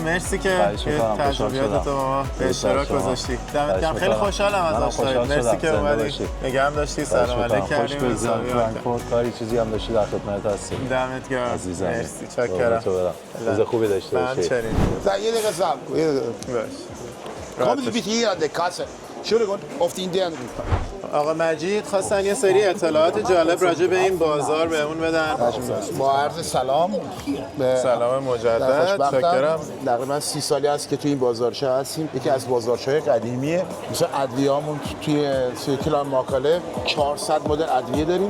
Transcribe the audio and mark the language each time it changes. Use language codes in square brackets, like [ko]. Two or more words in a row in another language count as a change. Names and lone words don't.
[fa] مرسی که تجربیاتتو با ما به اشتراک گذاشتی. دمت گرم، خیلی خوشحالم از آشناییت. مرسی که اومدی. نگهم داشتی، سلام علیک کردیم. خوش بگذره فرانکفورت، کاری چیزی هم داشتی در خدمت هستیم. دمت گرم عزیزم. مرسی، چاکرم. روز خوبی داشته باشی. یه دقیقه صبر کن. [de] Kommen Sie bitte hier an der Kasse. Entschuldigung, auf die internen. [fa] آقا مجید خواستن یه سری اطلاعات جالب راجع به این بازار بهمون بدن. با عرض سلام. سلام مجدد، چاکرم. تقریبا 30 سالی است که توی این بازارچه هستیم. یکی از بازارچه‌های قدیمیه. مثل ادویه‌مون توی کلاینمارکتهاله 400 مدل ادویه داریم.